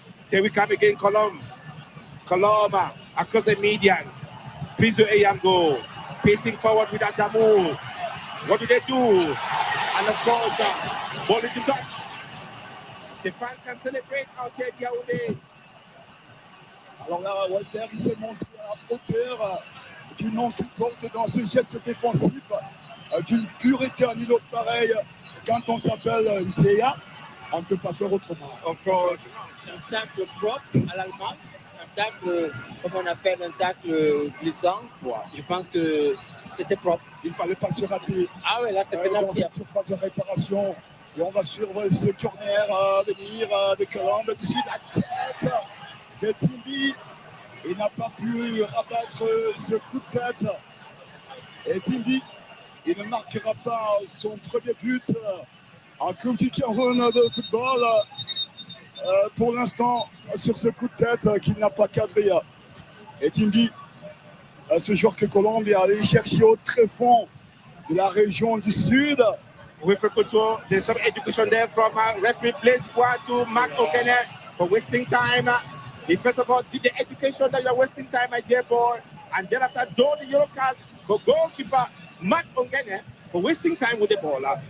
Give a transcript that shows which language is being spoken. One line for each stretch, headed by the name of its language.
English: There we come again, Colombe. Colombe across the median. Prizo Eyango pacing forward with Adamu. What do they do? And of course, ball into touch. The fans can celebrate out here at Yaoundé.
French: Alors là, Walter, il s'est montré à hauteur du nom qu'il porte dans ce geste défensif, d'une pureté à nul autre pareil. Quand on s'appelle Dja, on ne peut pas faire autrement.
English: Of course,
French: un tacle propre à l'allemand, un tacle, comme on appelle, un tacle glissant. Ouais. Je pense que c'était propre. Il ne fallait pas se rater. Ah oui, là c'est dans pénalty. cette surface de réparation. Et on va suivre ce corner à venir de Colombe. Dessus la tête de Timbi. Il n'a pas pu rabattre ce coup de tête. Et Timbi, il ne marquera pas son premier but en Coupe du Cameroun de football. Pour l'instant, sur ce coup de tête qu'il n'a pas cadré. Et Timbi, ce joueur que Colombe est allé chercher au très fond de la région du Sud.
English: With Rikuto, there's some education there from referee Blaise Bois to Mark Ogene for wasting time. He first of all did the education that you're wasting time, my dear boy, and then after, though the yellow card for goalkeeper Mark Ogene for wasting time with the ball.